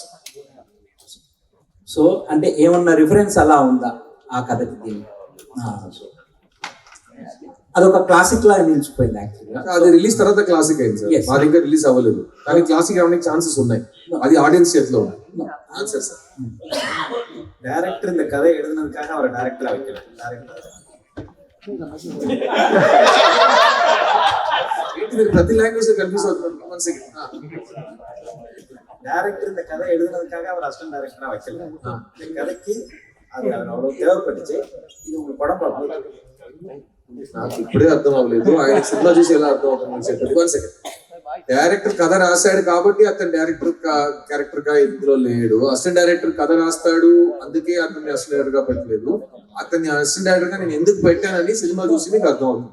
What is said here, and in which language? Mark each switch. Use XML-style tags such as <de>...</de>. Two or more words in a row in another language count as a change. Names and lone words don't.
<te>సో అంటే ఏమన్నా రిఫరెన్స్ అలా ఉందా ఆ కథకి? దీన్ని అదొక క్లాసిక్ లాగా నిలిచిపోయింది యాక్చువల్గా. అది రిలీజ్ తర్వాత క్లాసిక్ అయింది సార్, అది ఇంకా రిలీజ్ అవ్వలేదు. కానీ క్లాసిక్ అవడానికి ఛాన్సెస్ ఉన్నాయి, అది ఆడియన్స్ చేతిలో ఉంది. ఆన్సర్ సార్.</te> <ta>డైరెక్టర్ இந்த கதை எழுதுனதுக்காக அவரை டைரக்டரா வைக்கல.</ta> <te>ప్రతి లాంగ్వేజ్ లో కన్ఫ్యూజ్ అవుతున్నారు.</te> <ta>డైరెక్టర్ இந்த கதை எழுதுனதுக்காக அவர்</ta> <en>assistant director</en> <ta>வைக்கல. இந்த கதைக்கு அது அவ்வளவு தேவைப்பட்டுச்சு. இது உங்க படம் பார்க்கும்போது</ta> <te>నాకు ఇప్పుడే అర్థం అవ్వలేదు, ఆయన సినిమా చూసి ఎలా అర్థం అవుతుంది చెప్పండి.</te> <en>1 second.</en> <te>డైరెక్టర్ కథ రాశాడు కాబట్టి అతను క్యారెక్టర్ గా ఇందులో లేడు.</te> <en>assistant director</en> <te>కథ రాస్తాడు, అందుకే అతన్ని</te> <en>assistant director</en> <te>గా పెట్టలేదు. అతన్ని</te> <en>assistant director</en> <te>గా నేను ఎందుకు పెట్టానని సినిమా చూసి మీకు అర్థం అవుతుంది.</te>